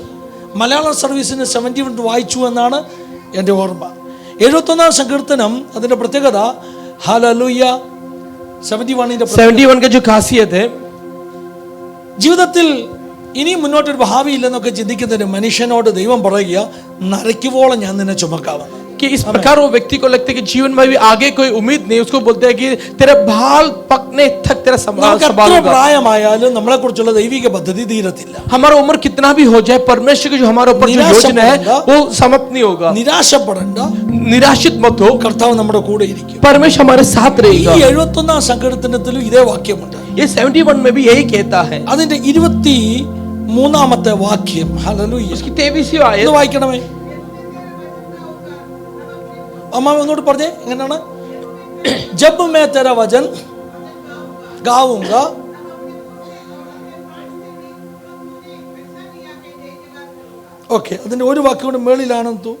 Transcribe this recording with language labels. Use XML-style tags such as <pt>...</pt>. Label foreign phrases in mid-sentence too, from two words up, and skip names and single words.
<ml>മലയാളം സർവീസിന് 71 വായിച്ചു എന്നാണ് എൻ്റെ ഓർമ്മ. 71 സങ്കീർത്തനം അതിന്റെ പ്രത്യേകത ഹല്ലേലൂയ</ml> <hi>71 का जो खासियत है,</hi> <ml>ജീവിതത്തിൽ ഇനി മുന്നോട്ടൊരു ഭാവിയില്ലെന്നൊക്കെ ചിന്തിക്കുന്നതിന് മനുഷ്യനോട് ദൈവം പറയുക, നരയ്ക്കുവോളം ഞാൻ നിന്നെ ചുമക്കാമെന്ന്.</ml> <hi>कि इस प्रकार वो व्यक्ति को लगता है कि जीवन में भी आगे कोई उम्मीद नहीं, उसको बोलते हैं कि तेरा बाल पकने तक तेरा संभाल होगा.</hi> <ml>പ്രായമായാലും നമ്മളെ കുറിച്ചുള്ള ദൈവിക പദ്ധതി തീരത്തില്ല.</ml> <hi>हमारा उम्र कितना भी हो जाए, परमेश्वर की जो हमारे ऊपर जो योजना है वो समाप्त नहीं होगा.</hi> <ml>നിരാശപ്പെടണ്ട,</ml> <hi>निराशित मत हो,</hi> <ml>കർത്താവ് നമ്മുടെ കൂടെ ഇരിക്കും.</ml> <hi>परमेश्वर हमारे साथ</hi> <ml>ഈ</ml> <hi>रहेगा.</hi> <ml>71 സങ്കീർത്തനത്തിലും ഇതേ വാക്യമുണ്ട്.</ml> <hi>ये 71 में भी यही कहता है.</hi> <ml>അതിന്റെ 23 വാക്യം ഹല്ലേലൂയ.</ml> <hi>उसकी 23वीं आयत</hi> <ml>ഒന്ന് വായിക്കണമേ അമ്മ, ഒന്നുകൂടി പറഞ്ഞേ എങ്ങനെയാണ്?</ml> <hi>जब मैं तेरा वचन गाऊँगा.</hi> <ml>ഓക്കെ, അതിന്റെ ഒരു വാക്യം കൂടി മേളിലാണെന്ന് തോന്നുന്നു.</ml>